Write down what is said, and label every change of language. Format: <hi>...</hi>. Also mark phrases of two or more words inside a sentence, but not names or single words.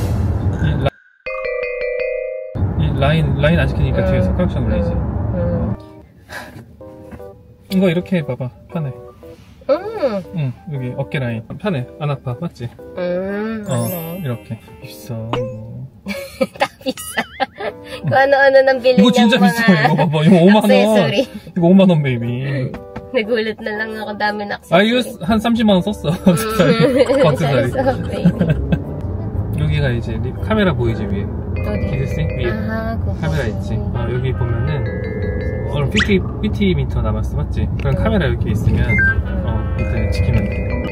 <ko>이 라인 안 지키니까 뒤에서 크락션 울리지. 이거 이렇게 해봐봐. 편해. 응, 여기 어깨 라인 편해. 안 아파. 맞지? 맞네. 이렇게. 비싸 이거. 다 비싸.</ko> <tl>Kung ano-ano nang bilhin</tl> <ko>이거</ko> <tl>niyang</tl> <ko>진짜</ko> <tl>mga</tl> <ko>비싸. 이거 봐봐. 이거 5만원.</ko> <tl>accessory.</tl> <ko>이거 5만원 베이비.</ko> <tl>Nagulat na lang ako, dami na</tl> <ko>아 이거 한 30만원 썼어. 버튼다리. 여기가 이제 카메라 보이지 위에. 기스스 위에 카메라 있지. 여기 보면은 PT 미터 남았어, 맞지? 그럼 카메라 이렇게 있으면 이때 지키면 돼.</ko>